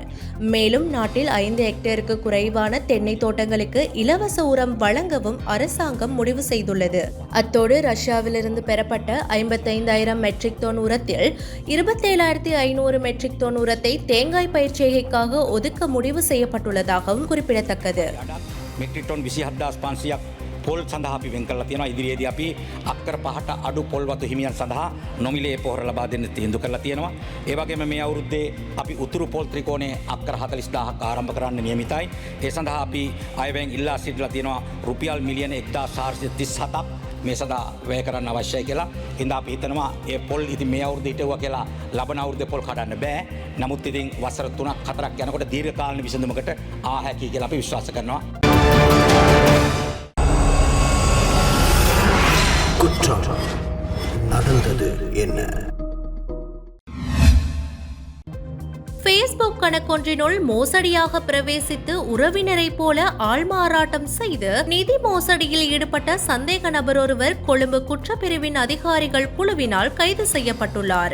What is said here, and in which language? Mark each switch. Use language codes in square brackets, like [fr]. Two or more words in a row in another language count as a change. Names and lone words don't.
[ta] மேலும் நாட்டில் 5 ஹெக்டேருக்கு குறைவான தென்னை தோட்டங்களுக்கு இலவச உரம் வழங்கவும் அரசாங்கம் முடிவு செய்துள்ளது. அத்தோடு ரஷ்யாவிலிருந்து பெறப்பட்ட 55,000 [en] metric ton [ta] உரத்தில் 27,500 [en] metric ton [ta] உரத்தை தேங்காய் பயிர் செய்கைக்காக ஒதுக்க முடிவு செய்யப்பட்டுள்ளதாகவும் குறிப்பிடத்தக்கது. [si] මෙට්‍රික් ටොන් 27500ක් පොල් සඳහා අපි වෙන් කරලා තියෙනවා. ඉදිරියේදී අපි අක්කර 5ට අඩු පොල් වතු හිමියන් සඳහා නොමිලේ පොහොර ලබා දෙන්න තීන්දුව කරලා තියෙනවා. ඒ වගේම මේ අවුරුද්දේ අපි උතුරු පොල් ත්‍රිකෝණයේ අක්කර 40000ක් ආරම්භ කරන්න නියමිතයි. ඒ සඳහා අපි අයවැයෙන් ඉල්ලා සිටලා තියෙනවා රුපියල් මිලියන 1437ක් මේ සඳහා වැය කරන්න අවශ්‍යයි කියලා. හින්දා අපි හිතනවා ඒ පොල් ඉතින් මේ අවුරුද්දේ හිටවුවා කියලා ලබන අවුරුද්දේ පොල් කඩන්න බෑ. නමුත් ඉතින් වසර 3ක් 4ක් යනකොට දීර්ඝකාලීන විසඳුමකට ආ හැකියි කියලා අපි විශ්වාස කරනවා. [ta] குற்றம் நடந்தது என்ன? Facebook கணக்கொன்றினுள் மோசடியாக பிரவேசித்து உறவினரை போல ஆள்மாறாட்டம் செய்து நிதி மோசடியில் ஈடுபட்ட சந்தேக நபர் ஒருவர் கொழும்பு குற்றப்பிரிவின் அதிகாரிகள் குழுவினால் கைது செய்யப்பட்டுள்ளார்.